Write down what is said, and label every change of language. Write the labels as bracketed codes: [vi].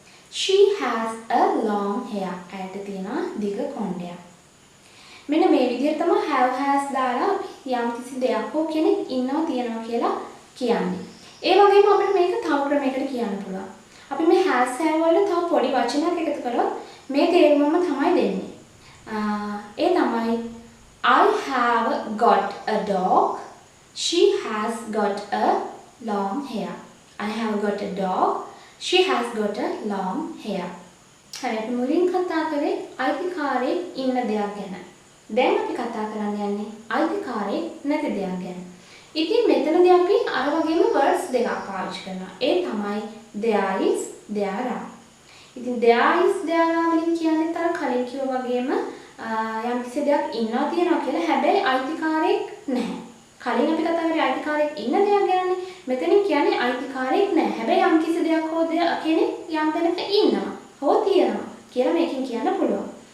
[en] She has a long hair. [si] ඇයට තියෙනවා දිග කොණ්ඩයක්. මෙන්න මේ විදිහට තමයි have has දාලා අපි යම්කිසි දෙයක් හෝ කෙනෙක් ඉන්නවා තියනවා කියලා කියන්නේ. ඒ වගේම අපිට මේක තව ක්‍රමයකට කියන්න පුළුවන්. අපි මේ has have වල තව පොඩි වචනයක් එකතු කරොත් මේ තේරුමම තමයි දෙන්නේ. ඒ තමයි [en] I have got a dog. She has got a long hair. I have got a dog. She has got a long hair. [si] හරි අපි මුලින් කතා කරේ අයිතිකාරයෙක් ඉන්න දෙයක් ගැන. දැන් අපි කතා කරන්න යන්නේ අයිතිකාරයෙක් නැති දෙයක් ගැන. ඉතින් මෙතනදී අපි අර වගේම words දෙකක් පාවිච්චි කරනවා. ඒ තමයි [en] there is there are. [si] ඉතින් there is there are වලින් කියන්නේ තර කලින් කිව්වා වගේම යම් කිසි දෙයක් ඉන්නවා තියනවා කියලා හැබැයි අයිතිකාරයෙක් නැහැ. කලින් අපි කතා කරේ අයිතිකාරයෙක් ඉන්න දෙයක් ගැනනේ. මෙතනින් කියන්නේ අයිතිකාරයෙක් නැහැ. හැබැයි යම් කිසි දෙයක් හෝ කෙනෙක් යම් තැනක ඉන්නවා හෝ තියනවා කියලා මේකෙන් කියන්න පුළුවන්.